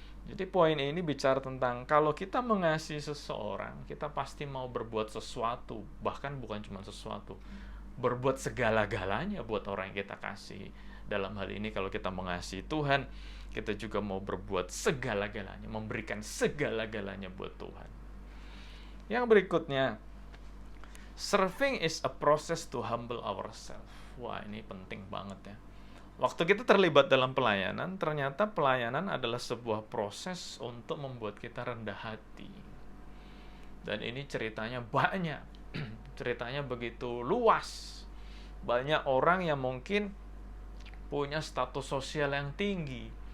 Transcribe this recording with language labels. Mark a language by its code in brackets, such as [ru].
[id] Jadi poin ini bicara tentang kalau kita mengasihi seseorang, kita pasti mau berbuat sesuatu. Bahkan bukan cuma sesuatu, berbuat segala-galanya buat orang yang kita kasih. Dalam hal ini kalau kita mengasihi Tuhan, kita juga mau berbuat segala-galanya, memberikan segala-galanya buat Tuhan. Yang berikutnya, [en] serving is a process to humble ourselves. [id] Wah, ini penting banget ya. Waktu kita terlibat dalam pelayanan, ternyata pelayanan adalah sebuah proses untuk membuat kita rendah hati. Dan ini ceritanya banyak. Ceritanya begitu luas. Banyak orang yang mungkin punya status sosial yang tinggi.